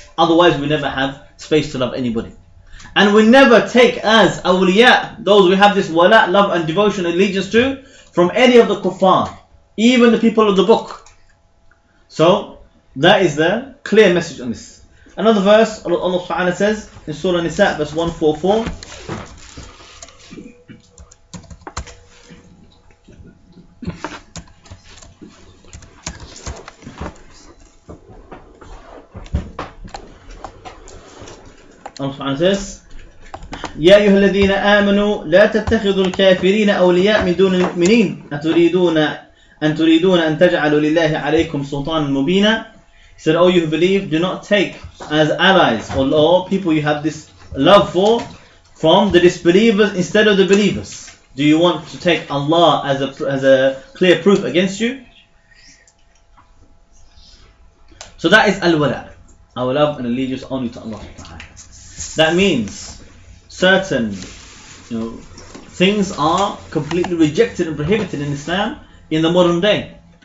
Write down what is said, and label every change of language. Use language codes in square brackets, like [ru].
[en] Otherwise we never have space to love anybody. And we never take as awliya, those we have this wala, love and devotion, allegiance to, from any of the kuffar, even the people of the book. So that is the clear message on this. Another verse, Allah subhanahu wa ta'ala says [ar] in Surah Nisa, verse 144, Allah subhanahu wa ta'ala says, يا أيها الذين آمنوا لا تتخذوا الكافرين أولياء من دون المؤمنين أتريدون أن تجعلوا لله عليكم سلطانا مبينا. [en] He said, oh, you who believe, do not take as allies or people you have this love for from the disbelievers instead of the believers. Do you want to take Allah as a clear proof against you? So that is al-wala, our love and allegiance only to Allah. That means certain things are completely rejected and prohibited in Islam in the modern day.